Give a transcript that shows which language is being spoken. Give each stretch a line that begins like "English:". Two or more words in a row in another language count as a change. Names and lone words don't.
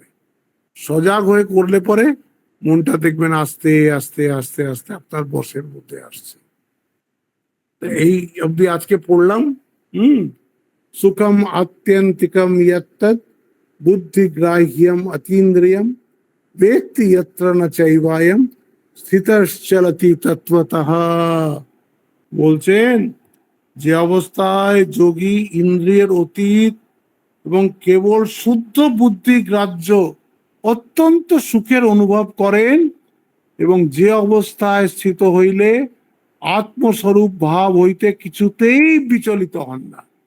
Bangla: সজাগ হয়ে করলে পরে মনটা দেখবেন আস্তে আস্তে আস্তে আস্তে আপনার বশের মধ্যে আসছে। এই অবধি আজকে পড়লাম।
Sanskrit: সুখম আত্যন্তিকম ইয়ত্তৎ বুদ্ধিগ্রাহ্যম অতীন্দ্রিয়ম वेत्ति यत्र न चैवायम স্থিতশ্চলতি তত্ত্বতঃ।
Bangla: বলছেন যে অবস্থায় যোগী ইন্দ্রিয়ের অতীত এবং কেবল শুদ্ধ বুদ্ধি গ্রাহ্য অত্যন্ত সুখের অনুভব করেন, এবং যে অবস্থায় স্থিত হইলে আত্মস্বরূপ ভাব হইতে কিছুতেই বিচলিত হন না।